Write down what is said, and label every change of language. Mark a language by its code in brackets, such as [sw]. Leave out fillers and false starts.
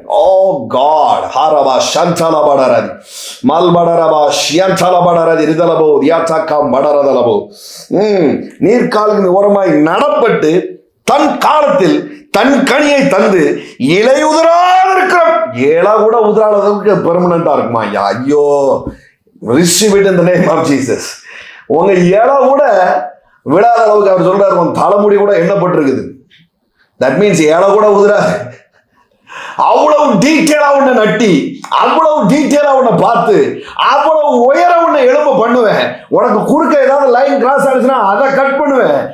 [ta] ஓ God. ஹாரபா ஷன்சாலா படராதி மல்படரபா ஷியன்சாலா படராதி ரிதலபோ தியாச்சாக்கா படரதலபோ. நீர்க்காலுக்கு ஓரமாய் நடப்பட்டு தன் காலத்தில் தன் கனியை தந்து இலையுதிராத இருக்கிற. இலை கூட உதிராததுக்கு பெர்மனண்டா இருக்குமா? [en] ஐயோ, receive it in the name of Jesus. [ta] உங்க இலை கூட விடாத அளவுக்கு அவர் சொல்றாரு, உன் தலைமுடி கூட எண்ணப்பட்டிருக்குது. தட் மீன்ஸ் இலை கூட உதிராது. அவ்வளவு டீட்டெயிலா உன்னை நட்டி, அவ்வளவு டீட்டெயிலா உன்னை பார்த்து, அவ்வளவு உயர உன்னை எழும்ப பண்ணுவேன். உனக்கு குறுக்க ஏதாவது லைன் கிராஸ் ஆயிடுச்சுன்னா அதை கட் பண்ணுவேன்.